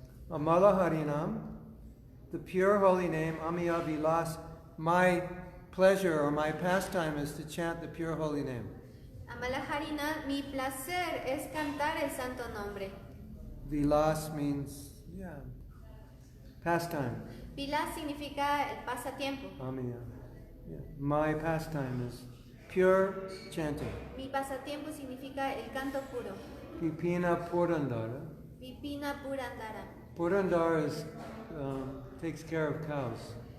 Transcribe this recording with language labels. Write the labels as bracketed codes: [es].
[en] Amala Harinam, the pure holy name, Amiya Vilas, my pleasure or my pastime is to chant the pure holy name. [es] Amala Harina, mi placer es cantar el santo nombre. [en] Vilas means, pastime. [es] Vilas significa el pasatiempo. [en] Amiya. Yeah. My pastime is pure chanting. [es] Mi pasatiempo significa el canto puro. [en] Pipina Purandara. Vipina Purandara. Purandara takes care of cows.